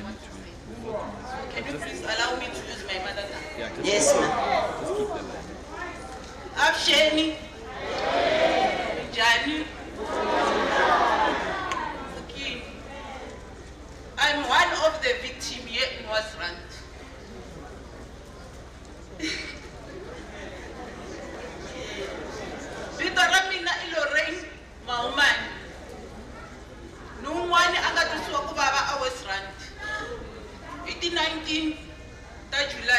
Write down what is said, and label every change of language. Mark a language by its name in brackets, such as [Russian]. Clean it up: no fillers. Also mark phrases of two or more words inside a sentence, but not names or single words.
[English] Can you please allow me to use my mother tongue? Yeah, Yes, ma'am. Just keep the line. Afsheni. Jani. Okay. I'm one of the victims here in Wasrand. [Tsonga] Vito ra mina I Lorraine Maumani. Nun'wana a nga twisiwa ku vava a Westland. Hi ti 19 ta July.